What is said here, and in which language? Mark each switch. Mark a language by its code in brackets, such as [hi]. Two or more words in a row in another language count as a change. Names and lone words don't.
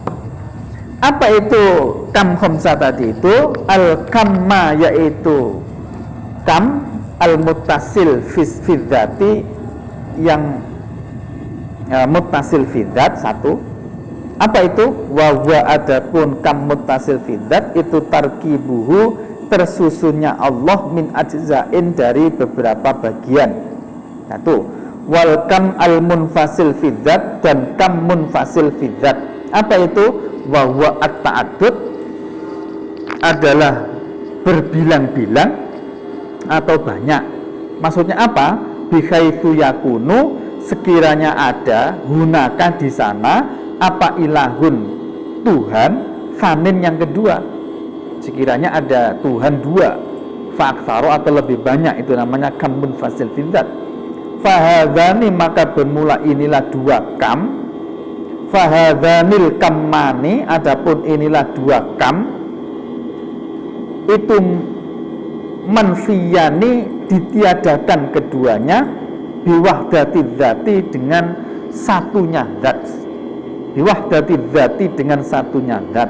[id] Apa itu kam khamsah tadi itu? Al-kamma, yaitu [ar] كم المتصل في الذات, [id] yang [ar] متصل في الذات [id] satu. Apa itu? [ar] وهو, [id] adapun [ar] كم متصل في الذات [id] itu tarkibuhu, tersusunnya Allah [ar] من أجزاء, [id] dari beberapa bagian. Satu. [ar] والكم المنفصل في الذات, [id] dan kam munfasil fidzat. Apa itu? [ar] وهو التعدد, [id] adalah berbilang-bilang atau banyak. Maksudnya apa? [ar] بحيث يكون, [id] sekiranya ada, hunaka di sana, apa ilahun, Tuhan, fanin yang kedua. Sekiranya ada Tuhan 2, fa'aktsaru atau lebih banyak, itu namanya [ar] كم منفصل في الذات. [id] Fahadzani, maka bermula inilah 2 kam. [ar] فهذان الكمان, [id] adapun inilah 2 kam, itu manfiyani, ditiadakan keduanya, [ar] بوحدة الذات, [id] dengan satunya zat. [ar] بوحدة الذات, [id] dengan satunya zat.